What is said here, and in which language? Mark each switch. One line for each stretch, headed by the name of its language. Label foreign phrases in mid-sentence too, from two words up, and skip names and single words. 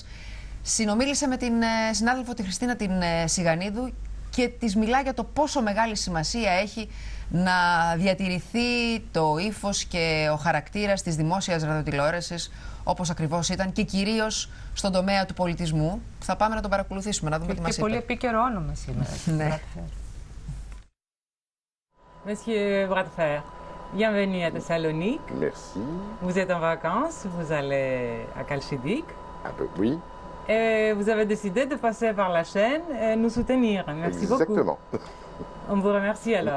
Greek: Συνομίλησε με την συνάδελφο τη Χριστίνα την Σιγανίδου και της μιλά για το πόσο μεγάλη σημασία έχει να διατηρηθεί το ύφος και ο χαρακτήρας της δημόσιας ραδιοτηλεόρασης όπως ακριβώς ήταν και κυρίως στον τομέα του πολιτισμού. Θα πάμε να τον παρακολουθήσουμε, να δούμε τι μας είπε. Και πολύ επίκαιρο όνομα σήμερα. Ναι.
French: Monsieur Bradfer, bienvenue à Thessalonique. Merci. Vous êtes en vacances, vous allez à Khalchidik. Un peu, oui. Et vous avez décidé de passer par la chaîne et nous soutenir. Merci Exactement. beaucoup. On vous remercie alors.